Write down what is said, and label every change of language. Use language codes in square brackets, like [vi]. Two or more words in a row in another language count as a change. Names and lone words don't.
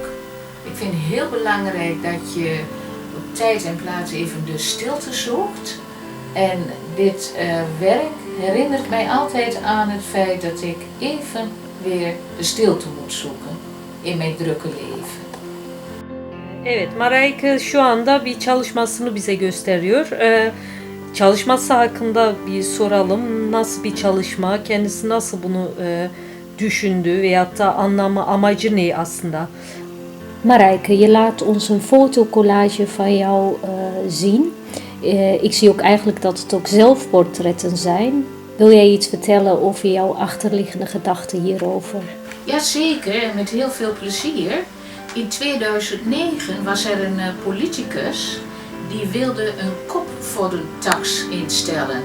[nl] Ik vind het heel belangrijk dat je op tijd en plaats even de stilte zoekt. En dit werk herinnert mij altijd aan het feit dat ik even weer de stilte moet zoeken in mijn drukke leven. [tr] Evet, Marijke şu anda bir çalışmasını bize gösteriyor. Çalışması hakkında bir soralım. Nasıl bir çalışma, kendisi nasıl bunu düşündü veyahut da anlamı, amacı ne aslında? [nl] Marijke, je laat ons een fotocollage van jou zien. Ik zie ook eigenlijk dat het ook zelfportretten zijn. Wil jij iets vertellen over jouw achterliggende gedachten hierover? Jazeker, en met heel veel plezier. In 2009 was er een politicus die wilde een kopvormtax instellen.